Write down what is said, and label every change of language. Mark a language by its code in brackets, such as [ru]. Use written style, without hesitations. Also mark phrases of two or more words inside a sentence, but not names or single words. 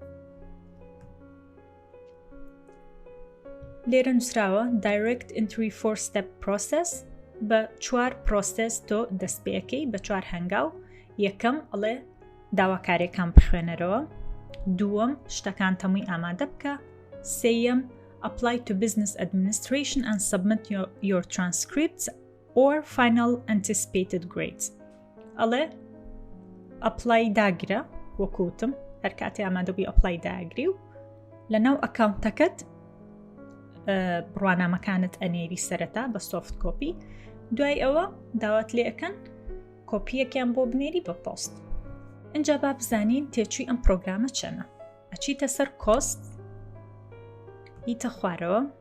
[ckb] لێرە نووسراوە [en] Direct Entry 4-Step Process [ckb] بە 4 پرۆسس تۆ دەست پێەکەی بە 4 هەنگاو یەکەم ئەڵێ داواکارێکان بخوێنەرەوە دووەم شتەکان هەمووی ئامادە بکە سێیەم [en] Apply to Business Administration and submit your transcripts or final anticipated grades [ckb] ئەڵێ ئەپلای داگرە وەکوتم هەر کاتێ ئامادە بووی ئەپلای داگری و لەناو ئەکاونتەکەت بڕوانامەکانت ئەنێری سەرەتا بە [en] soft copy [ckb] دوای ئەوە داوات لێ ئەەکەن کۆپیەکیان بۆ بنێری بە پۆست اینجا با بزانین تێچووی ئەم پرۆگرامە چەنە ئەچیتە سەر کۆست ئیتە خوارەوە